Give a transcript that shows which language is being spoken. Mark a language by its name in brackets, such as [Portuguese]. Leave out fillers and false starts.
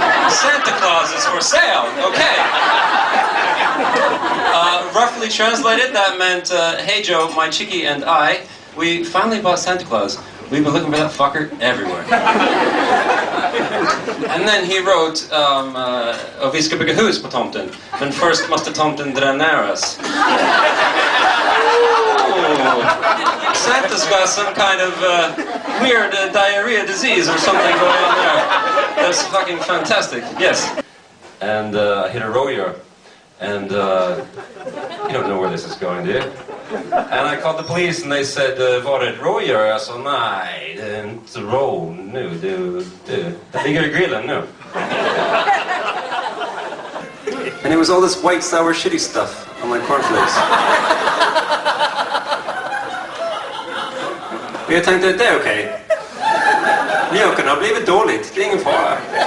[English] Santa Claus is for sale, okay. Roughly translated, that meant, Hey Joe, my chickie and I, we finally bought Santa Claus. We've been looking for that fucker everywhere. And then he wrote, [Swedish] vi ska bygga hus på tomten, men först måste tomten dra ner oss. [English] Santa's got some kind of weird diarrhea disease or something going on there. That's fucking fantastic, yes. And I hit a rodeo, and you don't know where this is going, do you? And I called the police and they said, [Swedish] var det ett rådjur? Jag sa, nej, det är inte rå nu, det ligger i grillen nu. [English] And it was all this white sour shitty stuff on my cornflakes. [Swedish] Och jag tänkte, det är okej. Mjölken har blivit dåligt, det är ingen fara.